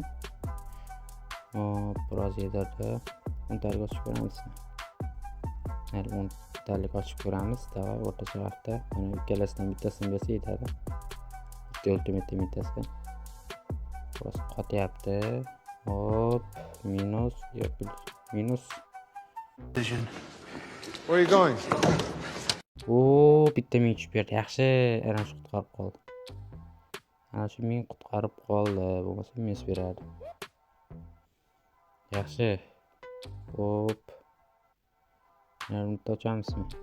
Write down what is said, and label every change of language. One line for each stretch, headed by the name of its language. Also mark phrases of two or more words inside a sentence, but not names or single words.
Uzbek: Hop, biroz yedirdi. 10 talik ochib ko'ramiz. Mayli, 10 talik ochib ko'ramiz. Davay, o'rta jihatda. Mana ikkalasidan bittasini bersa yetadi. Bitta ultimate bittasi. Biroz qotyapti. Hop, minus, yo'q, minus.
English: Where are you going?
Uzbek: Bitta men tushib berdi. Yaxshi, ana shu qutqarib qoldi. Ana shu men qutqarib qoldi. Bo'lmasa minus berardi. Yaxshi. Hop. Yana ochamizmi?